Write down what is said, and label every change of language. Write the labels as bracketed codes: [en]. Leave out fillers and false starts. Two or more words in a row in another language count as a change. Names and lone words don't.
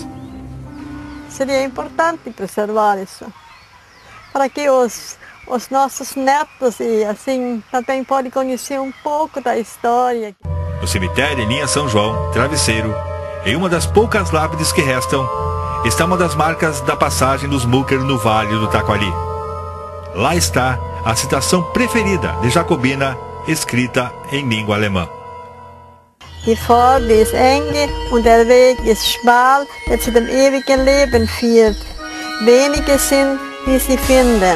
[pt] Seria importante preservar isso, para que os nossos netos e assim também podem conhecer um pouco da história. No cemitério em linha São João, Travesseiro, em uma das poucas lápides que restam, está uma das marcas da passagem dos Mucker no Vale do Taquari. Lá está a citação preferida de Jacobina, escrita em língua alemã. [de] Die Pforte ist enge und der Weg ist schmal, der zu dem ewigen Leben führt. Wenige sind, die sie finden.